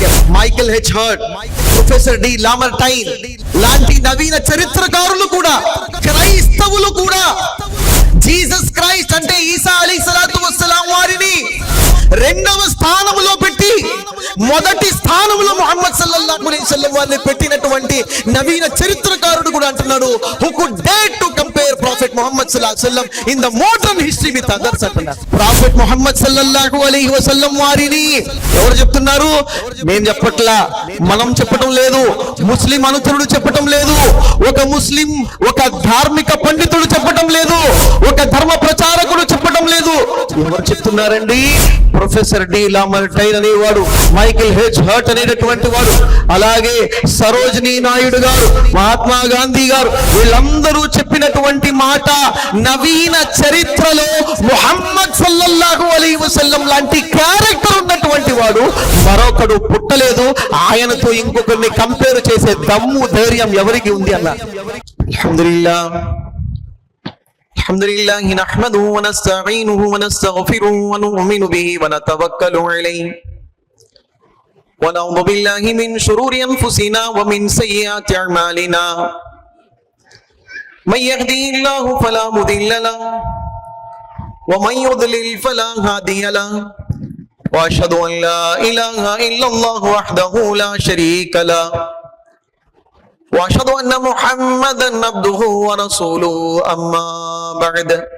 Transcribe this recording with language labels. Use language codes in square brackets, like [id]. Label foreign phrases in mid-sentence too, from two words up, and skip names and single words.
[te] మైకేల్ హెచ్ హర్ట్, ప్రొఫెసర్ డి లామర్టైన్ లాంటి నవీన చరిత్రకారులు కూడా, క్రైస్తవులు కూడా జీసస్ క్రైస్ట్ అంటే ఈసా [ar] عليه الصلاة والسلام [te] వారిని రెండవ స్థానంలో పెట్టి మొదటి స్థానంలో ముహమ్మద్ [ar] صلى الله عليه وسلم [te] వారిని పెట్టినటువంటి నవీన చరిత్రకారుడు కూడా అంటున్నాడు, [en] who could dare to compare Prophet Muhammad [ar] صلى الله عليه وسلم [en] in the modern history with others అంటున్నారు. [te] Prophet Muhammad [ar] صلى الله عليه وسلم [te] వారిని ఎవరు చెప్తున్నారు? నేను చెప్పట్లా, మనం చెప్పటం లేదు, ముస్లిం అనుచరుడు చెప్పటం లేదు, ఒక ముస్లిం ఒక ధార్మిక పండితుడు చెప్పటం లేదు, ఒక ధర్మ ప్రచారకుడు చెప్పటం లేదు. ఎవరు చెప్తున్నారండి? ప్రొఫెసర్ డి లామర్టైన్ అనేవాడు, మైకేల్ హెచ్ హర్ట్ అనేటటువంటి వాడు, అలాగే సరోజినీ నాయుడు గారు, మహాత్మా గాంధీ గారు, వీళ్ళందరూ చెప్పినటువంటి మాట, నవీన చరిత్రలో ముహమ్మద్ [ar] صلى الله عليه وسلم [te] లాంటి క్యారెక్టర్ ఉన్నటువంటి వాడు మరొకడు పుట్టలేదు, ఆయనతో ఇంకొకరిని కంపేర్ చేసే దమ్ము ధైర్యం ఎవరికి ఉంది అన్నారు. [ar] الحمد لله نحمده ونستعينه ونستغفره ونؤمن به ونتوكل عليه ونعوذ بالله من شرور أنفسنا ومن سيئات أعمالنا من يهده الله فلا مضل له ومن يضلل فلا هادي له وأشهد أن لا إله إلا الله وحده لا شريك له وأشهد أن محمدا عبده ورسوله أما بعد